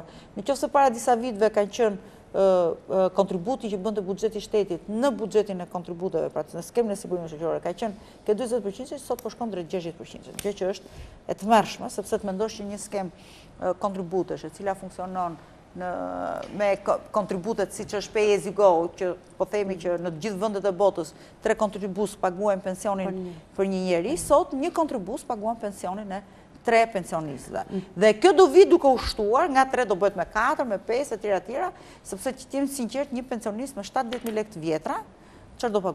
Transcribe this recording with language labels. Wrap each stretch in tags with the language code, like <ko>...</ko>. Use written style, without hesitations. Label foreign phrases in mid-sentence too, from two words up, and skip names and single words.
<sq>Nëse para disa viteve kanë qenë kontributi që bënte buxheti shtetit në buxhetin e kontributeve, pra në skemën e sigurimeve shoqërore, ka qenë ke 40%, sot po shkon drejt 60%. Gjë që është e tmerrshme, sepse të mendosh që një skemë kontributesh, e cila funksionon me kontributet siç është</sq> <en>pay as you go,</en> <sq>që po themi që në të gjithë vendet e botës 3 kontribues paguajnë pensionin për një njeri, sot një kontribues paguan pensionin e 3 pensionistëve. Dhe kjo do vi duke u shtuar, nga 3 do bëhet me 4, me 5, etj, sepse që t'jem sinqert, një pensionist me 70.000 lekë të vjetra, çfarë do paguaj?</sq>